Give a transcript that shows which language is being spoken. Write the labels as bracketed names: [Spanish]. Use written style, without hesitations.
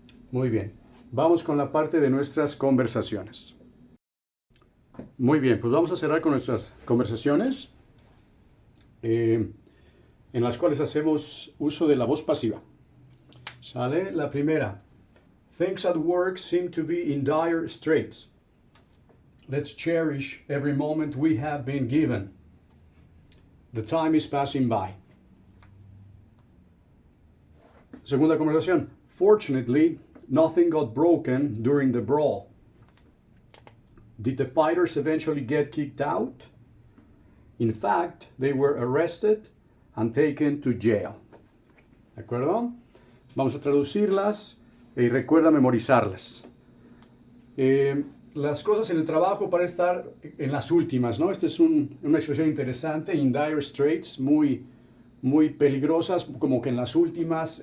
[Spanish] Muy bien, vamos con la parte de nuestras conversaciones. Muy bien, pues vamos a cerrar con nuestras conversaciones en las cuales hacemos uso de la voz pasiva. ¿Sale? La primera. [English] Things at work seem to be in dire straits. Let's cherish every moment we have been given. The time is passing by. [Spanish] Segunda conversación. [English] Fortunately, nothing got broken during the brawl. Did the fighters eventually get kicked out? In fact, they were arrested and taken to jail. [Spanish] ¿De acuerdo? Vamos a traducirlas y recuerda memorizarlas. Las cosas en el trabajo para estar en las últimas, ¿no? Esta es una expresión interesante, [English] in dire straits, [Spanish] muy, muy peligrosas, como que en las últimas.